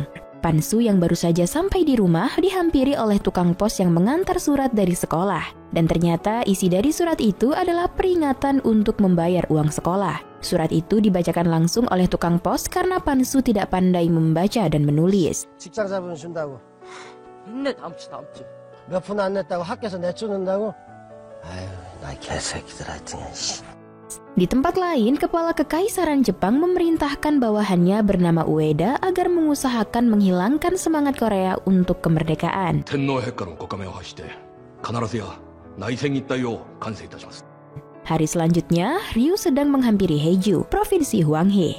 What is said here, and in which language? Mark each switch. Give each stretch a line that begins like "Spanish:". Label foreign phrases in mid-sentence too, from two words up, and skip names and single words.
Indonesian: Pan-soo yang baru saja sampai di rumah dihampiri oleh tukang pos yang mengantar surat dari sekolah. Dan ternyata isi dari surat itu adalah peringatan untuk membayar uang sekolah. Surat itu dibacakan langsung oleh tukang pos karena Pan-soo tidak pandai membaca dan menulis.
Korean: 직장 잡으면 준다고. 냈네, 다음 주. 몇 푼 안 냈다고 학교에서 내쫓는다고? 아유, 나 개새끼들 하여튼.
Indonesian: Di tempat lain, kepala kekaisaran Jepang memerintahkan bawahannya bernama Ueda agar mengusahakan menghilangkan semangat Korea untuk kemerdekaan. Hari selanjutnya, Ryu sedang menghampiri Haeju, provinsi Hwanghae.